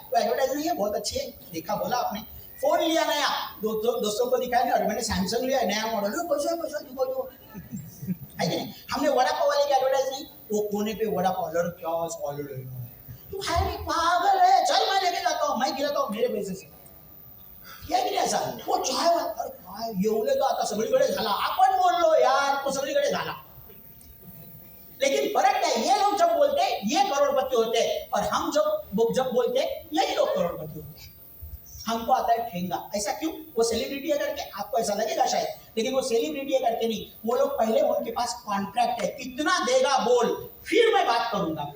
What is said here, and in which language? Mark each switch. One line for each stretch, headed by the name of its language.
Hindi: वो एडवर्टाइज नहीं है, बहुत अच्छी है, देखा, बोला आपने। फोन लिया नया, दोस्तों को दिखाया, और मैंने सैमसंग लिया नया मॉडल, पैसा दिखो है कि नहीं? हमने वड़ा पाव वाले की एडवर्टाइज नहीं, वो कोने पे वड़ा पाव, क्या सॉलिड, तू है पागल है, चल मैं लेके जाता हूँ, मैं खिलाता हूँ मेरे पैसे से।
Marathi: या की असा
Hindi: वो चाय,
Marathi: अरे काय येवले तो आता सगळीकडे झाला, आपण बोललो यार तो सगळीकडे झाला।
Hindi: लेकिन फर्क क्या है, ये लोग जब बोलते ये करोड़पति होते और हम जब बोलते यही लोग करोड़पति होते। हमको आता है ठेंगा। ऐसा क्यों? वो सेलिब्रिटी है करके, आपको ऐसा लगेगा शायद, लेकिन वो सेलिब्रिटी है करके नहीं, वो लोग पहले उनके पास कॉन्ट्रैक्ट है, कितना देगा बोल, फिर मैं बात करूंगा।